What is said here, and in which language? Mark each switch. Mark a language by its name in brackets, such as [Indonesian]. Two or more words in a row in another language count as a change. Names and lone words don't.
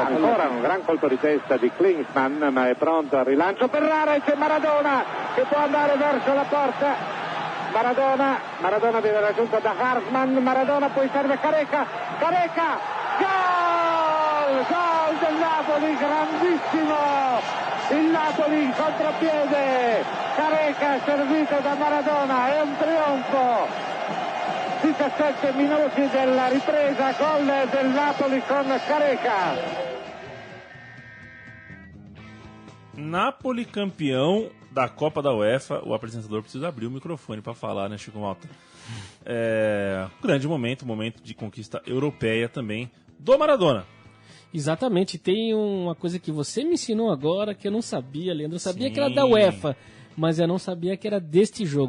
[Italian] Ancora un gran colpo di testa di Klinsmann, ma è pronto al rilancio per l'area, c'è Maradona che può andare verso la porta Maradona viene raggiunto da Hartmann, Maradona poi serve Careca, gol del Napoli, grandissimo, il Napoli in contropiede, Careca servito da Maradona, è un trionfo. 17 minuti della ripresa, gol del Napoli con Careca. [Portuguese] Napoli campeão da Copa da UEFA. O apresentador precisa abrir o microfone para falar, né, Chico Malta? Grande momento de conquista europeia também do Maradona. Exatamente, tem uma coisa que você me ensinou agora que eu não sabia, Leandro. Eu sabia que era da UEFA, mas eu não sabia que era deste jogo.